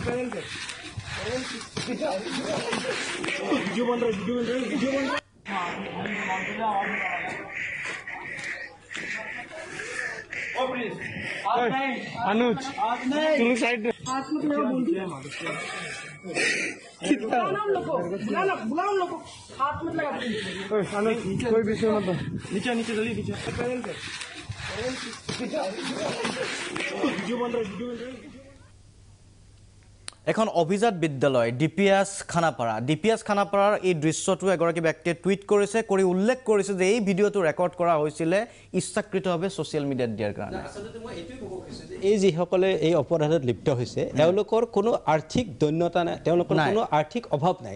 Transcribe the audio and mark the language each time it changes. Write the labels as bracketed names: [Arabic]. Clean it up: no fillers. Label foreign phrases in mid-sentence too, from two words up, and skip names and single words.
[Hindi] वीडियो बन रहा है अनुज तुम साइड कोई विषय मत नीचे नीचे जल्दी नीचे वीडियो बन रहा है [Assamese] এখন অভিজাত বিদ্যালয় DPS খানাপাৰাৰ এই দৃশ্যটো এগৰাকী ব্যক্তিয়ে টুইট কৰিছে, কৰি উল্লেখ কৰিছে যে এই ভিডিঅ'টো ৰেকৰ্ড কৰা হৈছিলে ইচ্ছাকৃতভাৱে [English] social mediaত [Assamese] দিয়াৰ কাৰণে। আচলতে মই এইটোৱে ক'ব খুজিছোঁ যে এই যিসকলে এই অপৰাধত লিপ্ত হৈছে, তেওঁলোকৰ কোনো আৰ্থিক দৈন্যতা নাই, তেওঁলোকৰ কোনো আৰ্থিক অভাৱ নাই।